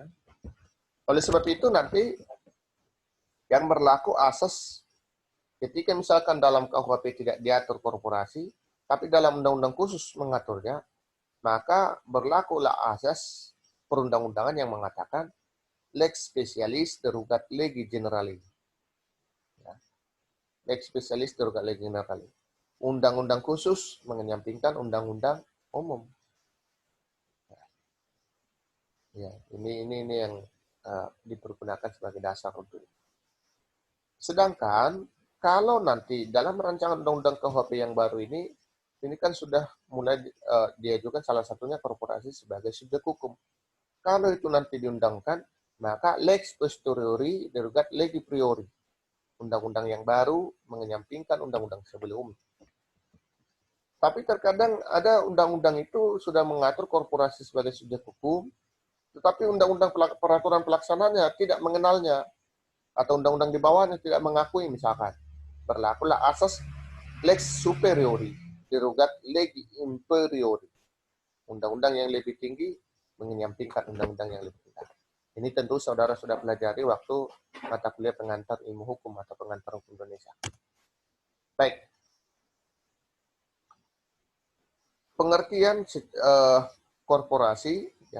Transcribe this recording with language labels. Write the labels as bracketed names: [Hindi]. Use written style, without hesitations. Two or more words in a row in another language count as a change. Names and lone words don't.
[Indonesian] Oleh sebab itu nanti yang berlaku asas ketika misalkan dalam KUHP tidak diatur korporasi, tapi dalam undang-undang khusus mengaturnya, maka berlakulah asas perundang-undangan yang mengatakan [Latin] lex specialis derogat legi generali. [Indonesian] Ya. [Latin] Lex specialis derogat legi generali. [Indonesian] Undang-undang khusus menyampingkan undang-undang umum. Ya, ini yang dipergunakan sebagai dasar untuk itu. Sedangkan kalau nanti dalam rancangan undang-undang KUHP yang baru ini kan sudah mulai diajukan salah satunya korporasi sebagai subjek hukum. Kalau itu nanti diundangkan, maka [Latin] lex posteriori derogat legi priori. [Indonesian] Undang-undang yang baru menyampingkan undang-undang sebelumnya. Tapi terkadang ada undang-undang itu sudah mengatur korporasi sebagai subjek hukum, tetapi undang-undang peraturan pelaksanaannya tidak mengenalnya, atau undang-undang di bawahnya tidak mengakui misalkan. Berlakulah asas [Latin] lex superiori, derogat legi inferiori. [Indonesian] Undang-undang yang lebih tinggi menyampingkan undang-undang yang lebih rendah. Ini tentu saudara sudah pelajari waktu mata kuliah pengantar ilmu hukum atau pengantar hukum Indonesia. Baik. Pengertian korporasi, ya.